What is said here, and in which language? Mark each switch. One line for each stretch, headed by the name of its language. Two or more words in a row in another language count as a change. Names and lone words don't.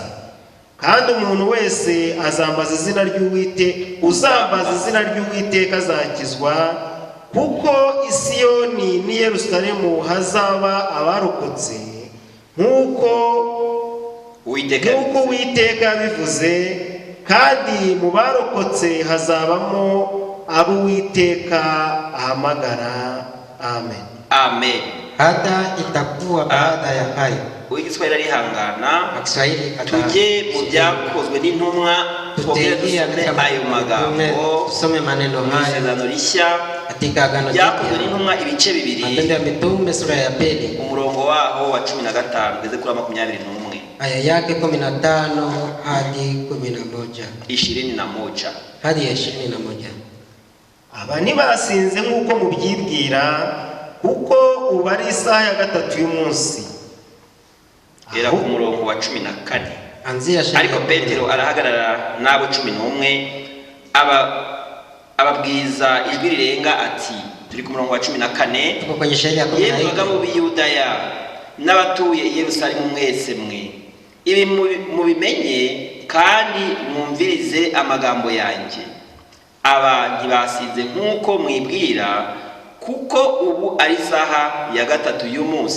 Kinyarwanda: Kandi umuntu wese uzambaza izina ry'Uwiteka azakizwa, kuko i Siyoni n'i Yerusalemu hazaba abarokotse, nk'uko Uwiteka yabivuze. Kandi mu barokotse hazabamo abo Uwiteka ahamagara. Amen. Amen.
Swahili: Hata itakuwa baada ya hayo.
Kinyarwanda: Igiswahili arihangana.
Swahili: Kiswahili
Kinyarwanda: tujye mu byakozwe n'intumwa,
Swahili: tutegea
Kinyarwanda: ayo magambo,
Swahili: tusome maneno haya
Kinyarwanda: Isezerano Rishya
Swahili: katika Agano Jipya.
Kinyarwanda: Byakozwe n'intumwa ibice bibiri.
Swahili: Matendo ya Mitume sura ya 2.
Kinyarwanda: Umurongo waho wa 15 ugeze kuri 21.
Swahili: Aya yake 15 hadi 11. 21 hadi 21.
Kinyarwanda: Aba ntibasinze nk'uko mubyibwira, kuko ubu ari isaha ya 3 y'umunsi. Era ku murongo wa 14.
Swahili: Anzia shairi
Kinyarwanda: Ariko Petero arahagarara n'abo 11 ababwiza ijwi rirenga ati, turi ku murongo wa 14,
Swahili: tuko kwenye shairi ya 14.
Kinyarwanda: Yemwe mu Biyudaya n'abatuye i Yerusalemu mwese mwe, ibi mubimenye kandi mwumvirize amagambo yanjye. Aba ntibasize nk'uko mwibwira, kuko ubu ari saha ya 3 y'umunsi.